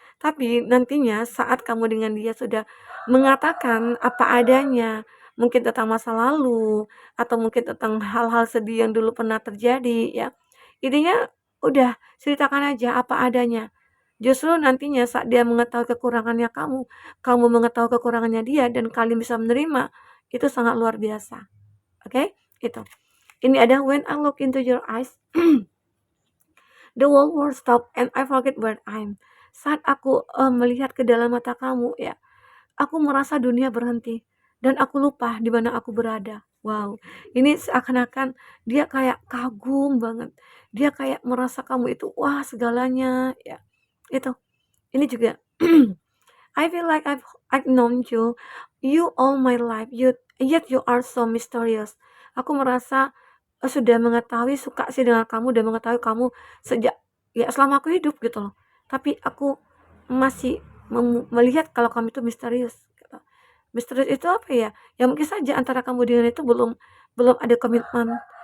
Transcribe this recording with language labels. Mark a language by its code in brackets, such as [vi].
[id] Tapi nantinya saat kamu dengan dia sudah mengatakan apa adanya, mungkin tentang masa lalu, atau mungkin tentang hal-hal sedih yang dulu pernah terjadi ya, intinya udah ceritakan aja apa adanya. Justru nantinya saat dia mengetahui kekurangannya kamu mengetahui kekurangannya dia dan kalian bisa menerima, itu sangat luar biasa. Oke? Itu. Ini ada [en] when I look into your eyes, the whole world stop and I forget where I'm. [id] Saat aku melihat ke dalam mata kamu ya, aku merasa dunia berhenti dan aku lupa di mana aku berada. Wow, ini seakan-akan dia kayak kagum banget. Dia kayak merasa kamu itu wah segalanya ya. Itu. Ini juga [en] I feel like I've known you all my life, yet you are so mysterious. [id] Aku merasa sudah mengetahui, suka sih dengan kamu, dan mengetahui kamu sejak ya selama aku hidup gitu loh. Tapi aku masih melihat kalau kamu itu misterius. Gitu. Misterius itu apa ya? Ya mungkin saja antara kamu dengan itu belum belum ada komitmen.